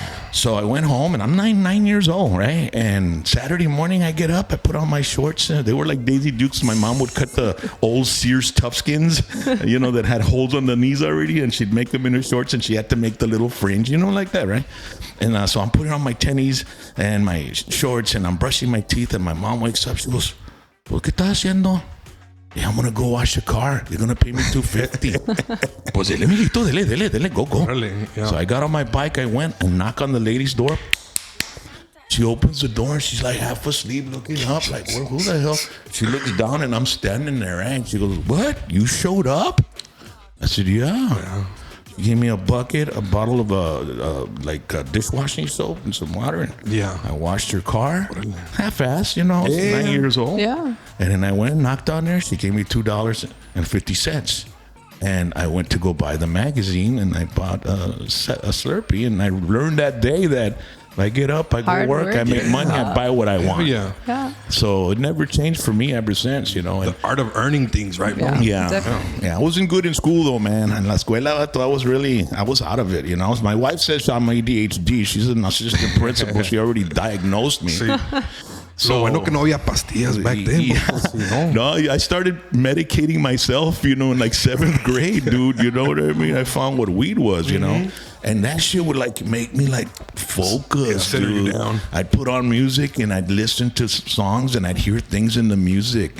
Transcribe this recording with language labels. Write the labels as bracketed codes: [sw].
[en] So I went home, and I'm 9 years old, right? And Saturday morning, I get up, I put on my shorts. They were like Daisy Dukes. My mom would cut the old Sears Toughskins, that had holes on the knees already, and she'd make them in her shorts, and she had to make the little fringe, like that, right? And so I'm putting on my tennies and my shorts, and I'm brushing my teeth, and my mom wakes up. She goes, [es] ¿Por qué estás haciendo? [en] Yeah, I'm gonna go wash the car. They're gonna pay me $2.50. [es] Pues dele, mijito, dele, [en] go. Really? Yeah. So I got on my bike, I went and knock on the lady's door. She opens the door and she's like half asleep, looking up, like, well, who the hell? She looks down and I'm standing there, right? And she goes, what? You showed up? I said, yeah. She gave me a bucket, a bottle of dishwashing soap and some water. And Yeah. I washed her car, half-assed, I was 9 years old. Yeah. And then I went and knocked on there. She gave me $2.50. And I went to go buy the magazine, and I bought a Slurpee. And I learned that day that if I get up, I go Hard work, work. I make money, I buy what I want. Yeah. Yeah. So it never changed for me ever since, And The art of earning things, right? Yeah. yeah, Definitely. I wasn't good in school though, man. [es] En la escuela, [en] I was out of it. My wife says I'm ADHD. She's an assistant principal. She already diagnosed me. [es] Sí. So bueno que no había pastillas [en] back then. Yeah. Because, No, I started medicating myself, in like 7th grade, dude. You know what I mean? I found what weed was, and that shit would make me focus, Yeah, settle you dude. down. I'd put on music and I'd listen to songs and I'd hear things in the music.